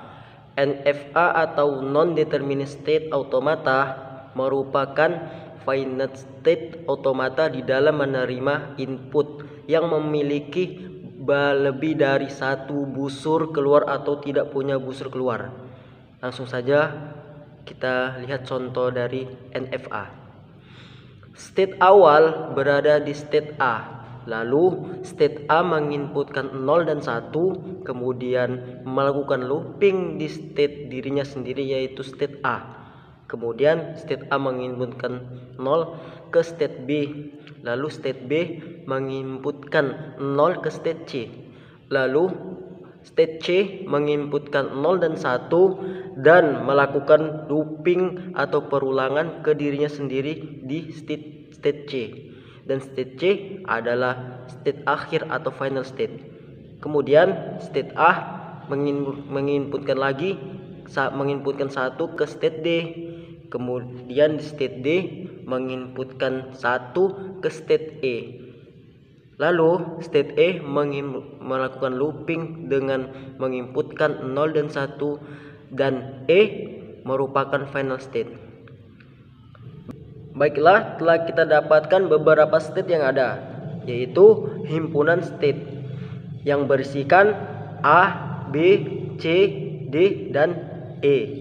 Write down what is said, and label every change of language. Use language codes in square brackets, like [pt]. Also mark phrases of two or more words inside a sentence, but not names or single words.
[id] NFA atau [en] non-deterministic automata [id] merupakan [en] finite state automata [id] di dalam menerima input yang memiliki lebih dari satu busur keluar atau tidak punya busur keluar. Langsung saja kita lihat contoh dari NFA. State awal berada di state A. Lalu state A menginputkan 0 dan 1, kemudian melakukan looping di state dirinya sendiri yaitu state A. Kemudian state A menginputkan 0 ke state B. Lalu state B menginputkan 0 ke state C. Lalu state C menginputkan 0 dan 1 dan melakukan looping atau perulangan ke dirinya sendiri di state C. Dan state C adalah state akhir atau [en] final state. [id] Kemudian state A menginputkan 1 ke state D. Kemudian di state D menginputkan 1 ke state E. Lalu state E melakukan looping dengan menginputkan 0 dan 1, dan E merupakan [en] final state. [id] Baiklah, telah kita dapatkan beberapa state yang ada, yaitu himpunan state yang berisikan A, B, C, D, dan E.